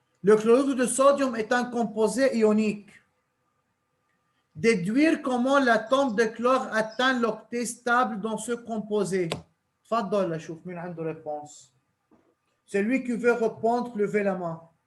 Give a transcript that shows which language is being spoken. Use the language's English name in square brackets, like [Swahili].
[French] Le chlorure de sodium est un composé ionique. Déduire comment l'atome de chlore atteint l'octet stable dans ce composé. [Arabic] تفضل اشوف مين عنده réponse. [French] Celui qui veut répondre, levez la main.